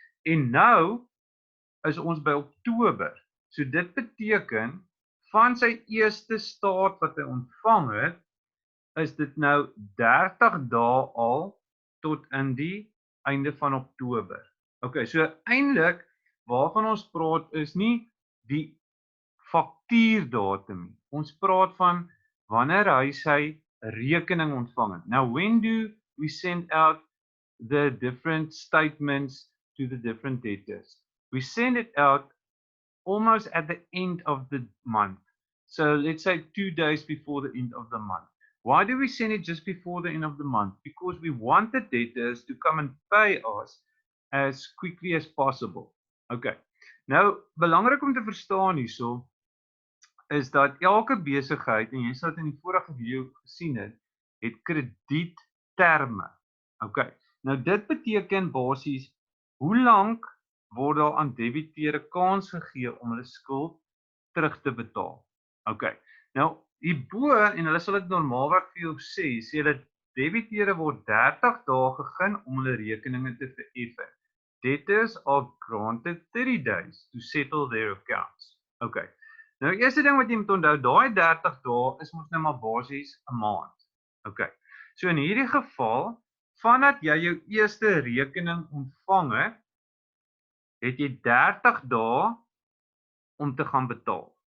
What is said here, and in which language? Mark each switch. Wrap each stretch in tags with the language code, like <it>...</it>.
<af>En nou is ons by Oktober. So dit beteken van sy eerste staat wat hy ontvang het, is dit nou 30 dae al tot in die einde van Oktober. Okay, so eintlik waarvan ons praat is nie die faktuurdatum nie. Ons praat van wanneer hy sy rekening ontvang het.</af> <en>Now, when do we send out the different statements to the different debtors? We send it out almost at the end of the month. So let's say 2 days before the end of the month. Why do we send it just before the end of the month? Because we want the debtors to come and pay us as quickly as possible.</en> <af>Okay. Nou, belangrik om te verstaan hierso is dat elke besigheid, en jy sal dit in die vorige video gesien het kredietterme. Okay. Nou dit beteken basies hoe lank word daar aan debiteure kans gegee om hulle skuld terug te betaal. Okay. Nou hierbo en hulle sal dit normaalweg vir jou sê hulle debiteure word 30 dae gegee om hulle rekeninge te vereffen.</af> <en>Debtors are granted 30 days to settle their accounts. Okay.</en> <af>Nou eerste ding wat jy moet onthou, daai 30 dae is mos nou maar basies 'n maand. Okay. So in hierdie geval, vandat jy jou eerste rekening ontvang het jy 30 dae om te gaan betaal.</af>